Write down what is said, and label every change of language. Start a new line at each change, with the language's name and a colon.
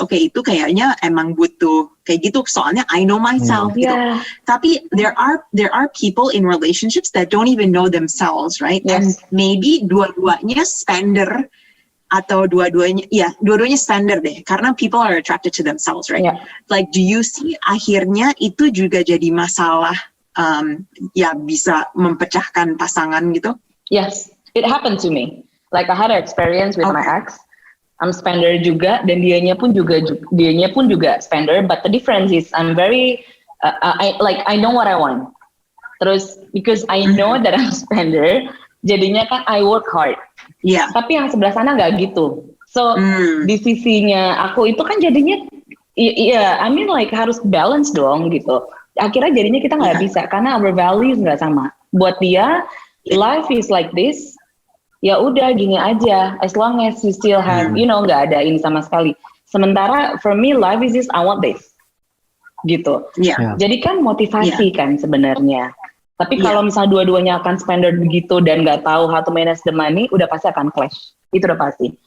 Indonesian: Okay, itu kayaknya emang butuh kayak gitu. Soalnya
English: I know myself
Indonesian: gitu.
English: Tapi there are people in relationships that don't even know themselves, right? And maybe dua-duanya spender.
Indonesian: Atau dua-duanya standar deh, karena
English: people are attracted to themselves, right? Like, do you see
Indonesian: akhirnya itu juga jadi masalah, bisa mempecahkan pasangan gitu?
English: Yes, it happened to me. Like I had an experience with my ex. I'm spender
Indonesian: juga, dan dianya pun juga
English: spender. But the difference is I'm very, I know what I want. Terus because I know that I'm spender,
Indonesian: jadinya kan
English: I work hard.
Indonesian: Tapi yang sebelah sana nggak gitu. So di sisinya aku itu kan jadinya,
English: I mean like
Indonesian: harus balance dong gitu. Akhirnya jadinya kita nggak bisa karena
English: our values
Indonesian: nggak sama. Buat dia,
English: life is like this.
Indonesian: Ya udah gini aja.
English: As long as you still have,
Indonesian: nggak ada ini sama sekali. Sementara
English: for me life is this, I want this.
Indonesian: Gitu. Jadi kan motivasi kan sebenarnya. Tapi kalau misalnya dua-duanya akan spender begitu dan nggak tahu
English: how to manage the money,
Indonesian: udah pasti akan clash. Itu udah pasti.